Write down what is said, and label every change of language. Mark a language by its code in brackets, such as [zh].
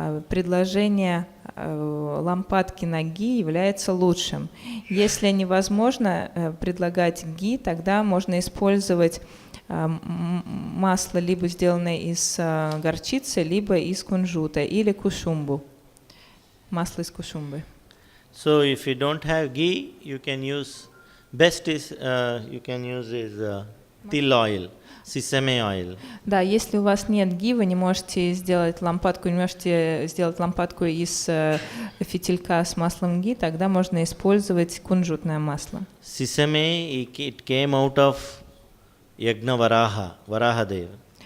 [ru] Предложение лампадки на ги является лучшим. Если невозможно предлагать ги, тогда можно использовать масло, либо сделанное из горчицы, либо из кунжута, или кушумбу. Масло из кушумбы. [en] So if you don't have ghee, you can use, best is you can use is til oil, sesame oil. [ru] Да, если у вас нет ги, вы не можете сделать лампадку, из фитилька с маслом ги, тогда можно использовать кунжутное масло. [en] Sesame, it came out of Yagna Varahadeva.